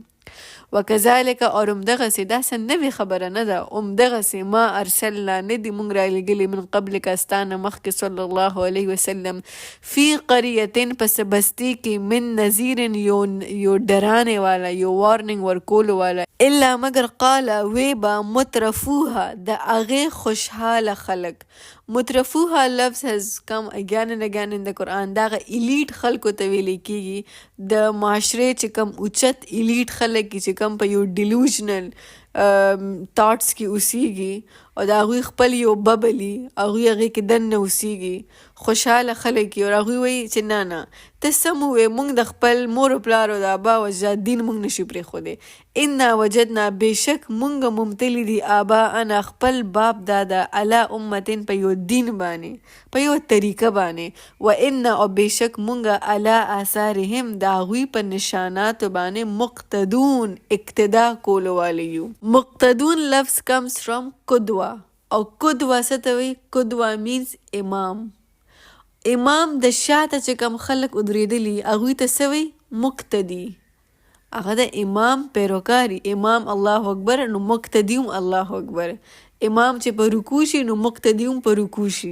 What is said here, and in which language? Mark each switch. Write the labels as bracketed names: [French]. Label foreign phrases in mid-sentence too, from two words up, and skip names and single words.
[Pashto] وکذالک اور امدغسی، دا څه نوې خبره نه ده، امدغسی [Arabic] ما ارسلنا [Pashto] ندی مونږ رالیږلي [Arabic] من قبلک [Pashto] استانه مخکې [Arabic] صلی الله علیه وسلم فی قریتن [Pashto] پس بستی کې [Arabic] من نذیر [Pashto] یو ډرانې والا، یو وارننګ ورکولو والا، الا مگر قال وی با مترفوها د هغې خوشحاله خلک. [English] مترفوها لفظ has come again and again in the Quran. [Pashto] داغه ایلیټ خلکو ته ویلی کیږي، د معاشرې چې کم اوچت ایلیټ خلک چې کم په یو [English] delusional status [Pashto] کې اوسیږي او د هغوی خپل یو ببلي، هغوی هغې کې دننه اوسیږي، خوشحاله خلک یي، او هغوی وایي چې نه نه ته سم ووایې، موږ د خپل مور و پلار او د آبا و اجداد دین موږ نشو پرېښودی. [Arabic] انا وجدنا [Pashto] بېشک موږ ممتلي دي آباءنا خپل باپ دادا [Arabic] علی امتین [Pashto] په یو دین باندې، په یو طریقه باندې، [Arabic] و انا [Pashto] او بېشک موږ [Arabic] علی آثارهم [Pashto] د هغوی په نشاناتو باندې مقتدون اقتدا کولو والی یو. مقتدون لفظ [English] comes from [Pashto] قدوه، او قدوه څه ته وایي؟ [English] قدوه means امام. [Pashto] امام د شاته چې کوم خلک ودرېدلي هغوی ته څه وایي؟ مقتدي. هغه د امام پیروکاري، امام [Arabic] الله اکبر [Pashto] نو مقتدي هم [Arabic] الله اکبر، [Pashto] امام چې په رکوع شي نو مقتدي هم په رکوع شي.